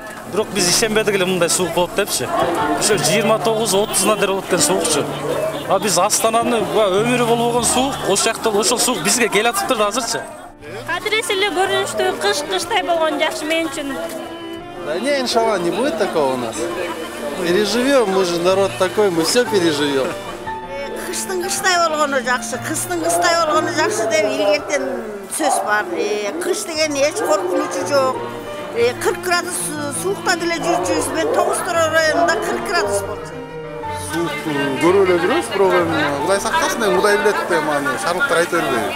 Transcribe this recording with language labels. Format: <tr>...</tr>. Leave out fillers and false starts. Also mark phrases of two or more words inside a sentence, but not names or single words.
<ky>Бирок биз ишенбедик эле мындай суук болот депчи. Ошо 29-30 дер болот экен суукчу. А биз Астананы өмүрү болбогон суук, ошол жакта ошол суук бизге келатыптыр азырчы. Кадыресе эле көрүнүштүү кыштай болгон жакшы мен үчүн.</ky> <ru>Да не, иншалла, не будет такого у нас. Переживем, мы же народ такой, мы все переживем.</ru> <ky>Кыштын кыштай болгону жакшы, кыстын кыстай болгону жакшы деп илгертен сөз бар. Кыш деген эч коркунучу жок. 40 градус суукта деле жүрчүбүз. Мен Тоғызтөре районунда 40 градус болчу. Суукту көрүп эле жүрөбүз, бирок Кудай сактасын, Кудай билет деп шаруктар айта бербейби.</ky>